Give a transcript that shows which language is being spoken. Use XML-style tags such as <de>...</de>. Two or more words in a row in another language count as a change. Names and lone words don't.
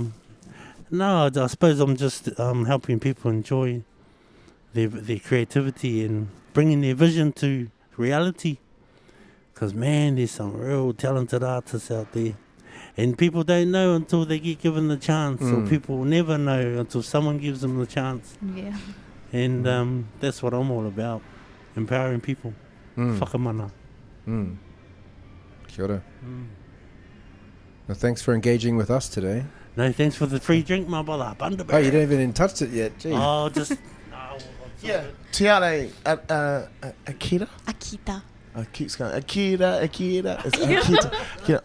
<en>No, I suppose I'm just helping people enjoy their creativity and bringing their vision to reality. Because, man, there's some real talented artists out there. And people don't know until they get given the chance, or people will never know until someone gives them the chance. Yeah. And that's what I'm all about, empowering people.</en> <mi>Whakamana. Kia ora.</mi> <en>Well, thanks for engaging with us today. No, thanks for the free drink, my brother. Oh, you don't even touched it yet. Gee. Oh, just... Yeah. Teare, Akita? Akita. I keep going, Akita. It's Akita. Akita.</en>